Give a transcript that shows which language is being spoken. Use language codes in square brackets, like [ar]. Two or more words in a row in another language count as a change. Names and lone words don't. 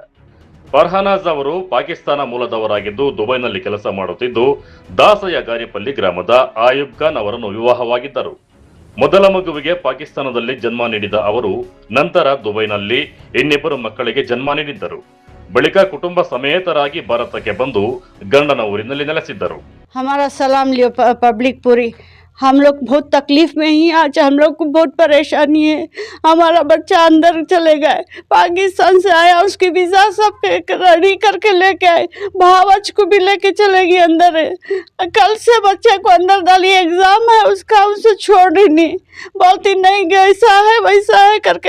[kn] ಫರ್ಹಾನಾಜ್ ಅವರು ಪಾಕಿಸ್ತಾನ ಮೂಲದವರಾಗಿದ್ದು ದುಬೈನಲ್ಲಿ ಕೆಲಸ ಮಾಡುತ್ತಿದ್ದು ದಾಸಯ್ಯಗಾರಿಪಲ್ಲಿ ಗ್ರಾಮದ ಆಯುಬ್ ಖಾನ್ ಅವರನ್ನು ವಿವಾಹವಾಗಿದ್ದರು. ಮೊದಲ ಮಗುವಿಗೆ ಪಾಕಿಸ್ತಾನದಲ್ಲಿ ಜನ್ಮ ನೀಡಿದ ಅವರು ನಂತರ ದುಬೈನಲ್ಲಿ ಇನ್ನಿಬ್ಬರು ಮಕ್ಕಳಿಗೆ ಜನ್ಮ ನೀಡಿದ್ದರು. ಬಳಿಕ ಕುಟುಂಬ ಸಮೇತರಾಗಿ ಭಾರತಕ್ಕೆ ಬಂದು ಗಂಡನ ಊರಿನಲ್ಲಿ ನೆಲೆಸಿದ್ದರು. [hi] हमारा सलाम लियो पब्लिक पूरी। हम लोग बहुत तकलीफ में ही, आज हम लोग को बहुत परेशानी है। हमारा बच्चा अंदर चले गए, पाकिस्तान से आया, उसकी वीज़ा सब रेडी करके लेके आए, भावच को भी लेके चले गई अंदर है। कल से बच्चे को अंदर डाली, एग्ज़ाम है उसका, उसे छोड़ ही नहीं, बोलती नहीं ऐसा है वैसा है करके।